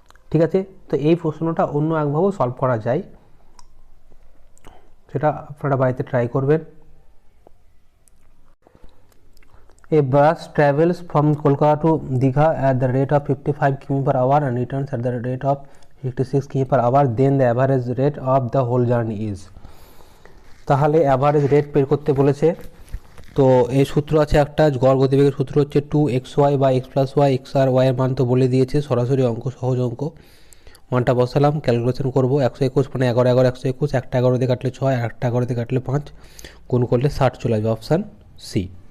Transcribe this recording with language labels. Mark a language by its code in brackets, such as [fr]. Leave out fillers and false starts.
[bn] ঠিক আছে, তো এই প্রশ্নটা অন্য একভাবেও সলভ করা যায়, সেটা আপনারা বাড়িতে ট্রাই করবেন। [en] A bus travels from Kolkata to Digha at the rate of 55 km/h and returns at the rate of 66 km/h. Then the average rate of the whole journey is. [bn] তাহলে অ্যাভারেজ রেট বের করতে বলেছে, তো এই সূত্র আছে একটা, গড় গতিবেগের সূত্র হচ্ছে 2xy বা x + y, x আর y এর মান তো বলে দিয়েছে, সরাসরি অঙ্ক, সহজ অঙ্ক, মানটা বসালাম, ক্যালকুলেশন করবো, 121 মানে 11 11 121, একটা 11 দিয়ে কাটলে 6, আর একটা 11 দিয়ে কাটলে 5, গুণ করলে 60 চলে আসবে, অপশান সি।